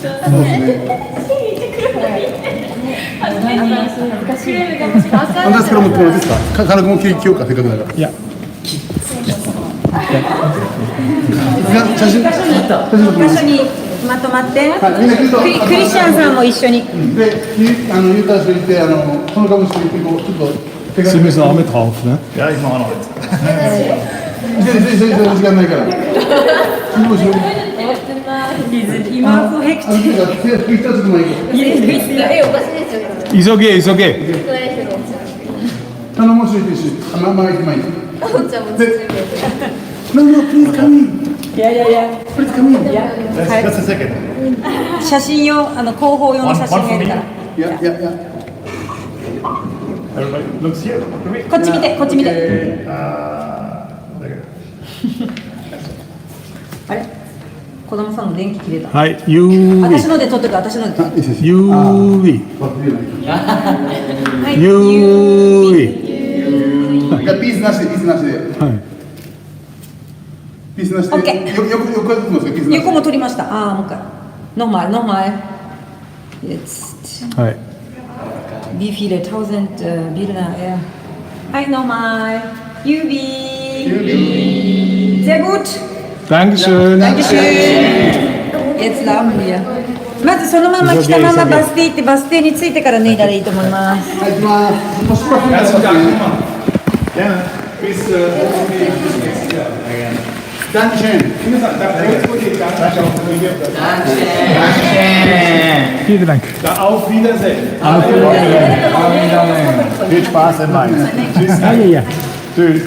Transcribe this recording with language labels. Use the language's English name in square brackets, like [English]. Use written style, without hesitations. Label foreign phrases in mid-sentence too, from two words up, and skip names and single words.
[Japanese] アンダースから持ってもらっていいですか。金具も切りようかせっかくだから。いや、写真撮ってもらいます。一緒にまとまって。みんな来ると。クリスチャンさんも一緒に。で、言った人いてそのかもしれないけどちょっと手 [German] Sie [Japanese] 紙。 [German] müssen auch mit drauf, ne? Ja, ich mache auch noch eins. [Japanese] 時間ないから。今こうヘクチあ、手がつく前に。おかしいですよ。 [German] Ist okay, ist okay. [Japanese] 頼もしいですし、まあ行く前に。お茶もついてる。 [English] No, please come in. [Japanese] いやいやいや。 [English] Please come in. That's the second. [Japanese] 写真用広報用の写真がいるから。 [English] Yeah. Everybody looks here. [Japanese] こっち見てこっち見て。あれ？子供さんの電気切れた。はい、Juwi。私ので撮ってく私ので撮って。 Juwi。はい。 Juwi。ピースなしで。はい。ピースなしで。 OK 横やってますか、ピースなしで。横も撮りました。ああもう一回。 [German] Nochmal. Jetzt. [Japanese] はい。 [German] Wie viele tausend Bilder? Ja. Hi nochmal. Juwi. Sehr gut. Dankeschön. Jetzt laufen wir. [Japanese] まずそのまま来たままバス停行ってバス停に着いてから脱いだらいいと思います。はい、行きます。もう出発しますね。 [German] Gerne. Bis Dankeschön. Vielen Dank. Auf Wiedersehen. viel Spaß in Mainz. Tschüss. [Japanese] いやいや。 [German] Tschüss.